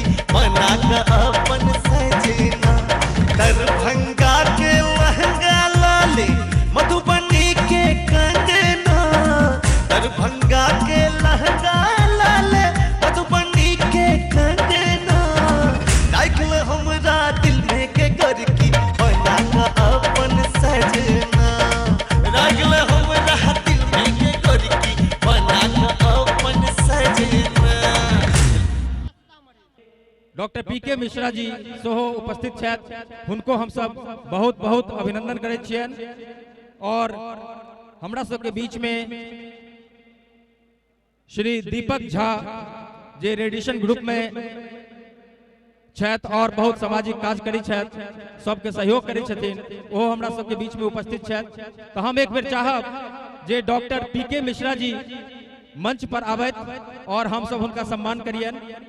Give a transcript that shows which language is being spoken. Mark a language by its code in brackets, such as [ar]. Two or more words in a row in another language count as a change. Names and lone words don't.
[mai] बना के अपन सजना दरभंगा के लहंगा लाले मधुबनी के कंगना दरभंगा के लहंगा लाले मधुबनी के कंगना देखले हमरा दिल में के करकी बना के अपन सजना देखले हमरा दिल में के करकी बना के अपन सजना डॉक्टर पीके मिश्रा जी सेहो उपस्थित छथि हुनको हम सब बहुत बहुत अभिनंदन करैत छियन और हमरा सबके बीच में श्री दीपक झा जे रेडिएशन ग्रुप में छथि और बहुत सामाजिक काज करै छथि सबके सहयोग करै छथिन ओ हमरा सबके बीच में उपस्थित छथि तो हम एक बेर चाहब जे डॉक्टर पीके मिश्रा जी मंच पर आबैत और हम सब हुनका सम्मान करियन